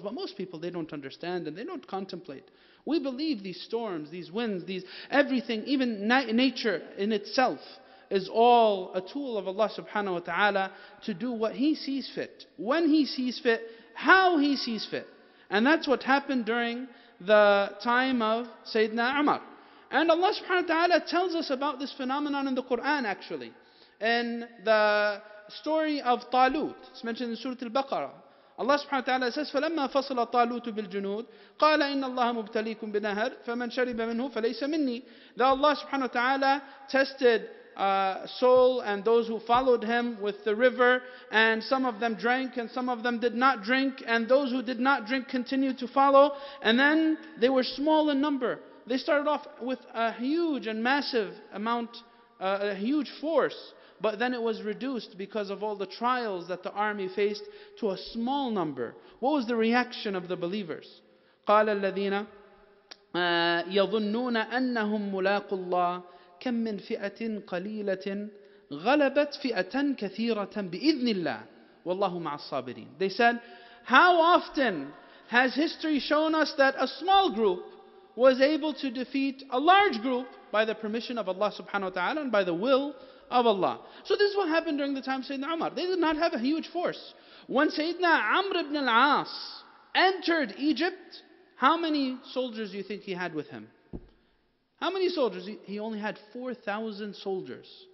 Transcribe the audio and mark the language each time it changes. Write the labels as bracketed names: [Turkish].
[English] But most people, they don't understand and they don't contemplate. We believe these storms, these winds, everything, even nature in itself, is all a tool of Allah subhanahu wa ta'ala to do what He sees fit, when He sees fit, how He sees fit. And that's what happened during the time of Sayyidina Umar. And Allah subhanahu wa ta'ala tells us about this phenomenon in the Quran actually. In the story of Talut, it's mentioned in Surah Al-Baqarah. Allah subhanahu wa ta'ala says, [Arabic] فَلَمَّا فَصَلَ طَالُوتُ بِالْجُنُودِ قَالَ إِنَّ اللَّهَ مُبْتَلِيكُم بِنَهَرٍ فَمَنْ شَرِبَ مِنْهُ فَلَيْسَ مِنِّي. [English] That Allah subhanahu wa ta'ala tested Saul and those who followed him with the river, and some of them drank and some of them did not drink, and those who did not drink continued to follow, and then they were small in number. They started off with a huge and massive amount, a huge force, but then it was reduced because of all the trials that the army faced to a small number. What was the reaction of the believers? [Arabic] قال الذين يظنون أنهم ملاقو الله كم من فئة قليلة غلبت فئة كثيرة بإذن الله والله مع الصابرين. [English] They said, how often has history shown us that a small group was able to defeat a large group by the permission of Allah subhanahu wa ta'ala and by the will of Allah. So this is what happened during the time of Sayyidina Umar. They did not have a huge force. When Sayyidina Amr ibn al-As entered Egypt, how many soldiers do you think he had with him? How many soldiers? He only had 4,000 soldiers.